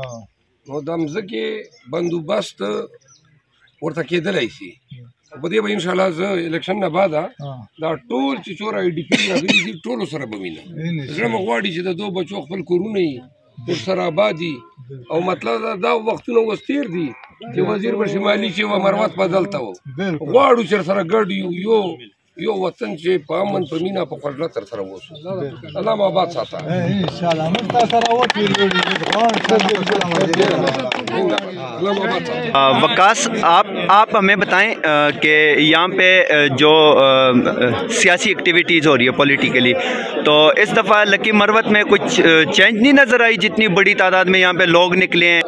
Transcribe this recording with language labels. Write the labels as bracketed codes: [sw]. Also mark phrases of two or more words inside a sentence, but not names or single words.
[ps] نو د مځکې بندوبست ورته کېدلی شي په دې به انشاءالله زه الیکشن نه بعده دا ټول چې څوره آی ډي پي راغلي دي ټولو سره به وینم زړه مې غواړي چې د دو بچو خپل کورونه یي ورسره آباد دي او مطلب دا وختونه اوس تېر دي چې وزیر به شمالي چې و مروت به دلته و غواړو چې سره ګډ یو وطن چې په امن په مینه په خوږه تر سره اوسو الله مو آباد ساته انشاءالله موږ تاسو سره [ur] وقاص آپ ہمیں بتائیں کہ یہاں پہ جو سیاسی ایکٹیویٹیز ہو رہی ہے پولیٹیکلی تو اس دفعہ لکی مروت میں کچھ چینج نہیں نظر آئی جتنی بڑی تعداد میں یہاں پہ لوگ نکلے ہیں